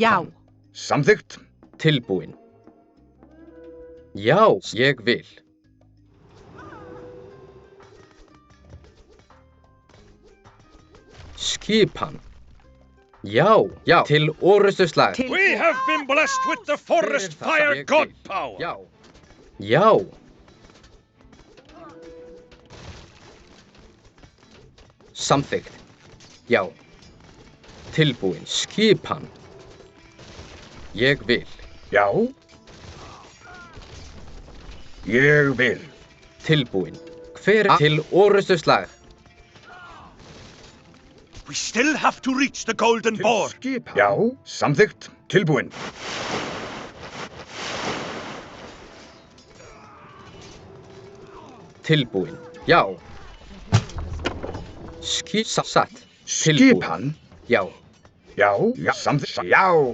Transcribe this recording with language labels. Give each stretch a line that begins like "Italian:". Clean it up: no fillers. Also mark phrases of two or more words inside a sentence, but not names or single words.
Icelandic: Já. Samþykkt. Tilbúin. Já. Ég vil. Skipan. Já. Til orustuslag.
English: We have been blessed with the forest fire god power.
Icelandic: Já. Samþykkt. Já. Tilbúin. Skipan. Ég vil. Já. Ég vil. Tilbúin. Hver til orustuslag.
English: We still have to reach the golden boar.
Icelandic: Skipan. Já, samþykkt. Tilbúin. Tilbúin. Já. Satt. Skipan. Já. Já, samþykkt. Já.